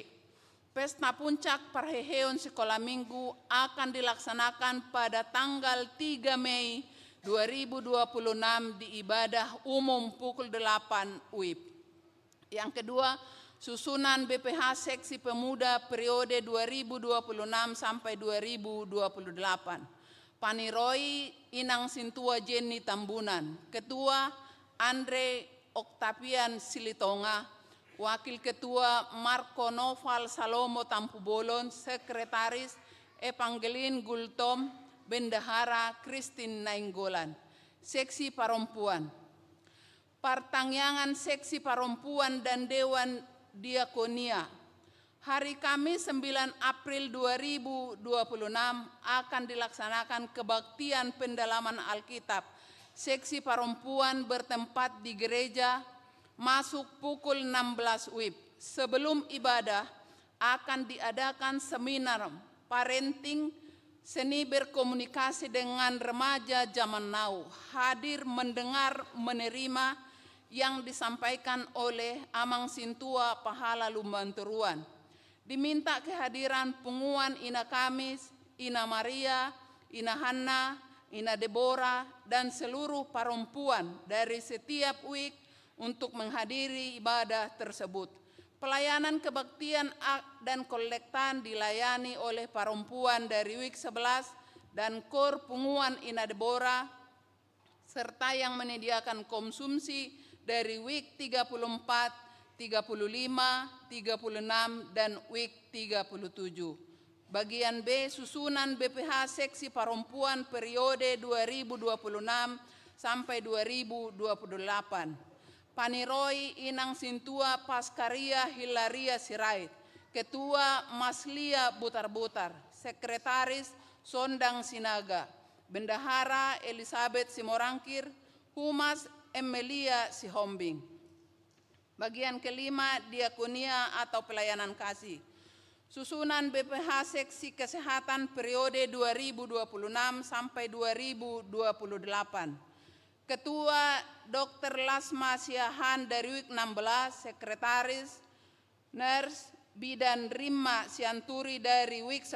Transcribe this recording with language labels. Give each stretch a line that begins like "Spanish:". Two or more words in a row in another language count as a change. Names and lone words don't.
Indonesian: Pesta Puncak Perheheon Sekolah Minggu akan dilaksanakan pada tanggal 3 Mei 2026 di ibadah umum pukul 8 WIB. Yang kedua, susunan BPH Seksi Pemuda periode 2026 sampai 2028. Paniroi Inang Sintua Jenny Tambunan. Ketua Andre Octavian Silitonga. Wakil Ketua Marco Noval Salomo Tampubolon. Sekretaris Evangelin Gultom. Bendahara Christine Nainggolan. Seksi Perempuan. Pertangyangan Seksi Perempuan dan Dewan Diakonia. Hari Kamis 9 April 2026 akan dilaksanakan kebaktian pendalaman Alkitab. Seksi Perempuan bertempat di gereja masuk pukul 16 WIB. Sebelum ibadah akan diadakan seminar parenting, seni berkomunikasi dengan remaja zaman now. Hadir mendengar menerima yang disampaikan oleh Amang Sintua Pahala Lumbanturuan. Diminta kehadiran Punguan Ina Kamis, Ina Maria, Ina Hanna, Ina Deborah, dan seluruh perempuan dari setiap week untuk menghadiri ibadah tersebut. Pelayanan kebaktian dan kolektan dilayani oleh perempuan dari week 11 dan Kor Punguan Ina Deborah, serta yang menyediakan konsumsi dari week 34, 35, 36, dan week 37. Bagian B, susunan BPH Seksi Perempuan periode 2026 sampai 2028. Paniroi Inang Sintua Paskaria Hilaria Sirait. Ketua Maslia Butar-Butar. Sekretaris Sondang Sinaga. Bendahara Elizabeth Simorangkir. Humas Emelia Sihombing. Bagian kelima, diakonia atau pelayanan kasih. Susunan BPH Seksi Kesehatan periode 2026 sampai 2028. Ketua Dr. Lasma Siahan dari week 16, Sekretaris Nurse Bidan Rima Sianturi dari week 10.